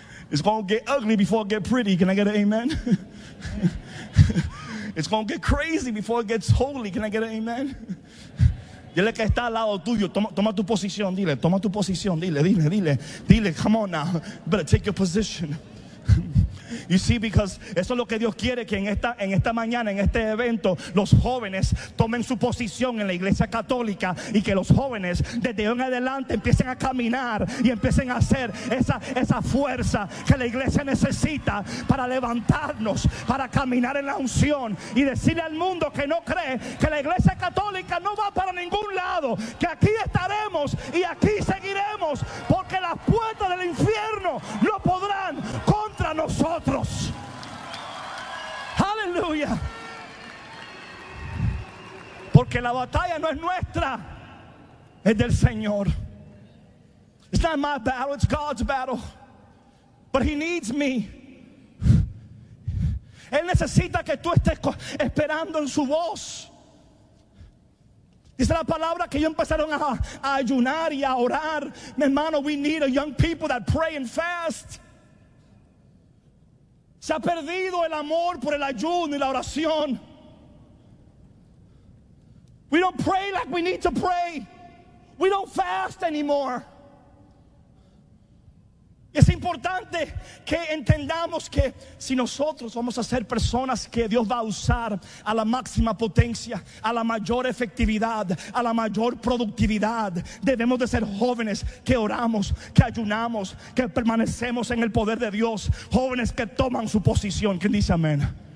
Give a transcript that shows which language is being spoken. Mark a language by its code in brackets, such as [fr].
[en] It's going to get ugly before it gets pretty. Can I get an amen? It's going to get crazy before it gets holy. Can I get an amen? [es] Dile que está al lado tuyo. Toma tu posición. Dile, toma tu posición. Dile. [en] Come on now. Better take your position. You see, because [es] eso es lo que Dios quiere, que en esta mañana, en este evento, los jóvenes tomen su posición en la iglesia católica, y que los jóvenes desde hoy en adelante empiecen a caminar y empiecen a hacer esa fuerza que la iglesia necesita para levantarnos, para caminar en la unción y decirle al mundo que no cree que la iglesia católica no va para ningún lado, que aquí estaremos y aquí seguiremos, porque las puertas del infierno no podrán contra nosotros. Aleluya. Porque la batalla no es nuestra, es del Señor. [en] It's not my battle, it's God's battle. But He needs me. [es] Él necesita que tú estés esperando en su voz. Dice la palabra que ellos empezaron a ayunar y a orar. Mi hermano, [en] we need a young people that pray and fast. [es] Se ha perdido el amor por el ayuno y la oración. [en] We don't pray like we need to pray. We don't fast anymore. [es] Es importante que entendamos que si nosotros vamos a ser personas que Dios va a usar a la máxima potencia, a la mayor efectividad, a la mayor productividad, debemos de ser jóvenes que oramos, que ayunamos, que permanecemos en el poder de Dios, jóvenes que toman su posición. ¿Quién dice amén?